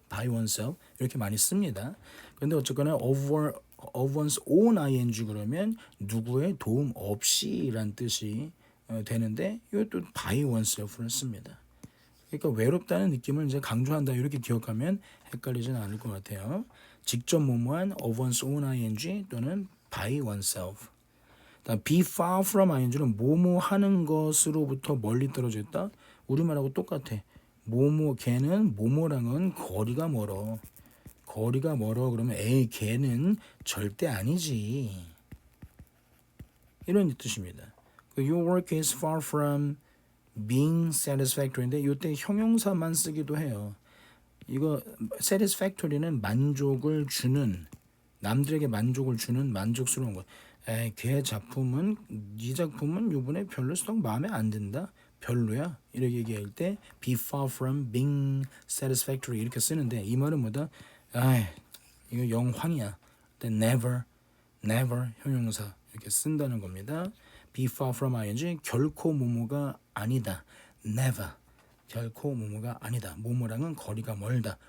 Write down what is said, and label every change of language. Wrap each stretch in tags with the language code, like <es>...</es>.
<ko>by oneself 이렇게 많이 씁니다. 근데 어쨌거나 of one's own ing 그러면 누구의 도움 없이란 뜻이 되는데 이것도 by oneself를 씁니다. 그러니까 외롭다는 느낌을 이제 강조한다 이렇게 기억하면 헷갈리지는 않을 것 같아요. 직접 뭐뭐한 of one's own ing 또는 by oneself. be far from ing는 뭐뭐 하는 것으로부터 멀리 떨어져 있다. 우리말하고 똑같아. 뭐뭐 걔는 뭐뭐랑은 거리가 멀어. 거리가 멀어 그러면 에이 걔는 절대 아니지. 이런 뜻입니다.</ko> <en>Your work is far from being satisfactory인데</en> <ko>이때 형용사만 쓰기도 해요. 이거 satisfactory는 만족을 주는 남들에게 만족을 주는 만족스러운 거. 에이 걔 작품은 네 작품은 요번에 별로 썩 마음에 안 든다. 별로야. 이렇게 얘기할 때 be far from being satisfactory 이렇게 쓰는데 이 말은 뭐다? 아 이거 영황이야. never 형용사 이렇게 쓴다는 겁니다. be far from ing 결코 뭐뭐가 아니다. never 결코 뭐뭐가 아니다. 뭐뭐랑은 거리가 멀다.</ko>